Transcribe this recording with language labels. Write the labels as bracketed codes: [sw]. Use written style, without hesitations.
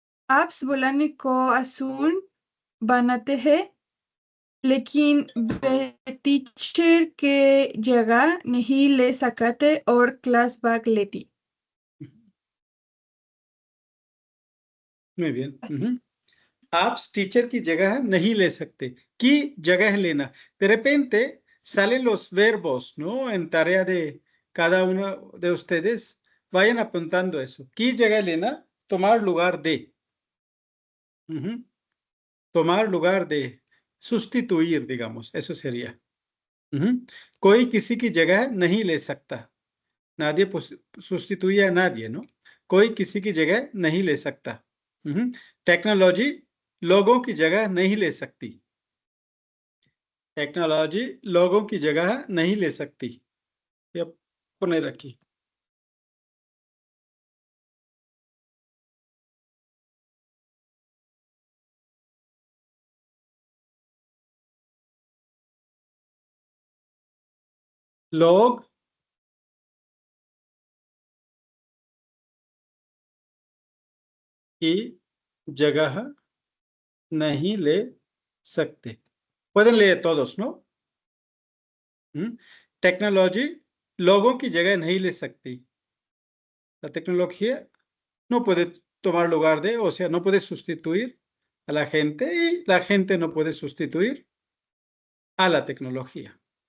[hi] Apps बोलने को आसान बनाते हैं, लेकिन वे टीचर के जगह नहीं ले सकते और क्लास भाग लेती। [es] Muy bien। [hi] आप टीचर की जगह नहीं ले सकते, की जगह लेना. [es] De repente salen los verbos, ¿no? En tarea de cada uno de ustedes. Vayan apuntando eso. [hi] की जगह लेना, [es] tomar lugar de. Tomar lugar de. Sustituir, digamos. Eso sería. [hi] कोई किसी की जगह नहीं ले सकता. [es] Nadie sustituye a nadie, ¿no? [hi] कोई किसी की जगह नहीं ले सकता. टेक्नोलॉजी लोगों की जगह नहीं ले सकती. टेक्नोलॉजी लोगों की जगह नहीं ले सकती. ये पुनः रखी. लोग की जगह नहीं ले सकते. [es] Pueden leer todos, ¿no? [hi] Technology लोगों की जगह नहीं ले सकती. [es] La tecnología no puede tomar lugar de, o sea, no puede sustituir a la gente y la gente no puede sustituir a la tecnología.